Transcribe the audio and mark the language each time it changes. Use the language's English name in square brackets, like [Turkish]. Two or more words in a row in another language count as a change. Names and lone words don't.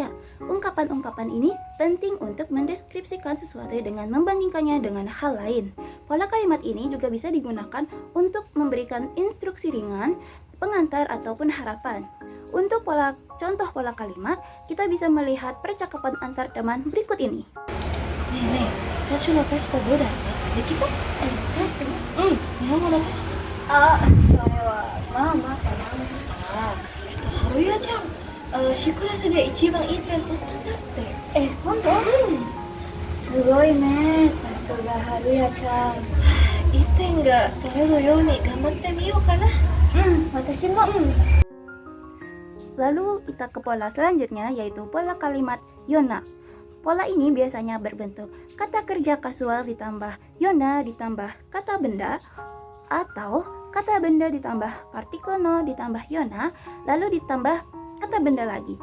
[Indonesian] Ungkapan-ungkapan ini penting untuk mendeskripsikan sesuatu dengan membandingkannya dengan hal lain. Pola kalimat ini juga bisa digunakan untuk memberikan instruksi ringan, pengantar ataupun harapan. Untuk contoh pola kalimat, kita bisa melihat percakapan antar teman berikut ini. [Japanese] ねえねえ、最初のテストどうだった？できた？テスト？日本語のテスト。それはまあまあかな。春代ちゃん、Cクラスで一番いい点取ったんだって。本当？すごいね、さすが春代ちゃん。いい点が取れるように頑張ってみようかな。私も。 [Indonesian] Lalu kita ke pola selanjutnya, yaitu pola kalimat Yona. Pola ini biasanya berbentuk kata kerja kasual ditambah Yona ditambah kata benda, atau kata benda ditambah partikel no ditambah Yona lalu ditambah kata benda lagi.